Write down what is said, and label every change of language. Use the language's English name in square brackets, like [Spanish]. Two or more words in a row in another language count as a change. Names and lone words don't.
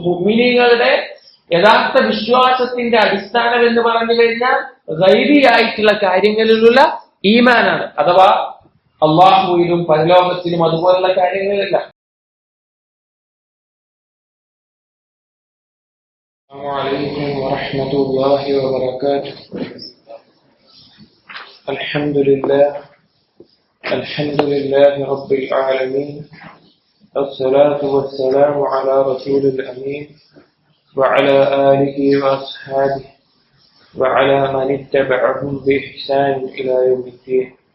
[Malayalam] മുഅ്മിനീങ്ങളുടെ യഥാർത്ഥ വിശ്വാസത്തിന്റെ അടിസ്ഥാനം എന്ന് പറഞ്ഞു കഴിഞ്ഞാൽ ഗൈബിയായിട്ടുള്ള കാര്യങ്ങളിലുള്ള ഈമാനാണ്. അഥവാ അള്ളാഹുവിലും പരലോകത്തിലും അതുപോലുള്ള കാര്യങ്ങളില്ല. [Arabic] السلام عليكم ورحمة الله وبركاته. الحمد لله رب العالمين، الصلاة والسلام على رسول الأمين وعلى آله وأصحابه وعلى من اتبعهم بإحسان إلى يوم الدين.